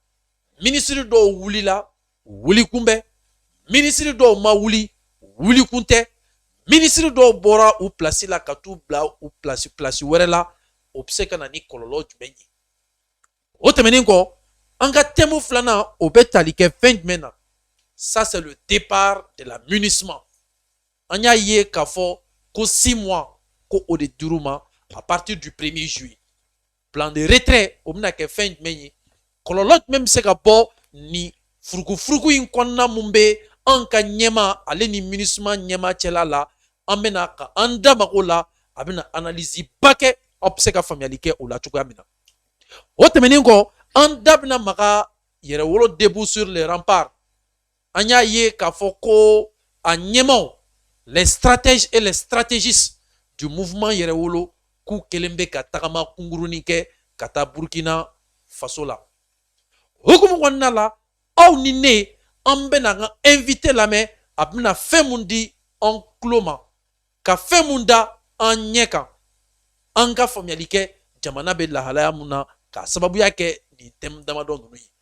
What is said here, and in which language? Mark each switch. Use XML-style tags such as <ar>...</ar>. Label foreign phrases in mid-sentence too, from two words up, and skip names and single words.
<bm>Ministre dɔw wulila wuli kunbɛn, ministre dɔw ma wuli wuli kun tɛ, ministre dɔw bɔra u place la ka t'u bila u place wɛrɛ la o bɛ se ka na ni kɔlɔlɔ jumɛn ye. O tɛmɛnen kɔ an ka thème filanan o bɛ tali kɛ fɛn jumɛn na.</bm> <fr>Ça c'est le départ de la munissement.</fr> <bm>An y'a ye k'a fɔ ko 6 mois ko o de dir'u ma</bm> <fr>à partir du 1er juillet. Plan de retrait</fr> <bm>o bɛna kɛ fɛn jumɛn ye. Kɔlɔlɔ jumɛn bɛ se ka bɔ ni furukufuruku in kɔnɔna mun bɛ an ka ɲɛma ale ni munissement ɲɛma cɛla la. An bɛna ka an da mago la a bɛna analyse ba kɛ aw bɛ se ka faamuyali kɛ o la cogoya min na. O tɛmɛnen kɔ an da bɛna maga yɛrɛwolo</bm> <fr>debout sur les remparts.</fr> <bm>An y'a ye k'a fɔ ko a ɲɛmaw</bm> <fr>les stratèges et les stratégistes du mouvement</fr> <bm>yɛrɛwolo k'u kelen bɛ ka tagama kunkurunin kɛ ka taa Burkina Faso la. Hukumu kɔnɔna la aw ni ne an bɛna an ka invité lamɛn a bɛna fɛn mun di an tulo ma ka fɛn mun da an ɲɛ kan an ka faamuyali kɛ jamana bɛ lahalaya mun na k'a sababuya kɛ nin thème damadɔ ninnu ye.</bm>